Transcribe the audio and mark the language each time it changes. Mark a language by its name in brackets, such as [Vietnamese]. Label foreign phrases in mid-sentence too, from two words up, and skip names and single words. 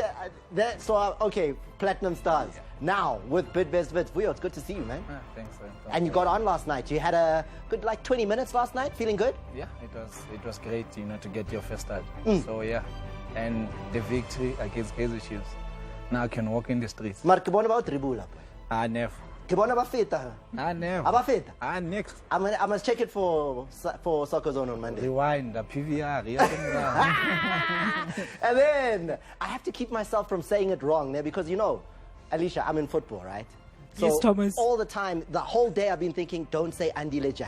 [English] Okay, Platinum Stars. Now, with Bidvest Vits. Vuyo, it's good to see you, man. Thanks, man. And you got on last night. You had a good, 20 minutes last night. Feeling good? Yeah, it was great, to get your first start. So, yeah. And the victory against Kaizer Chiefs. Now I can walk in the streets. [Southern Sotho] Maar ke bona ba o tribula? [English] Never. [Southern Sotho] Ke bona ba feta? [English] Never. [Southern Sotho] Ba feta? [English] Next. I must check it for Soccer Zone on Monday. Rewind, the PVR. And then I have to keep myself from saying it wrong there because, Alicia, I'm in football, right? So yes, Thomas. All the time, the whole day I've been thinking, don't say Andile Jali.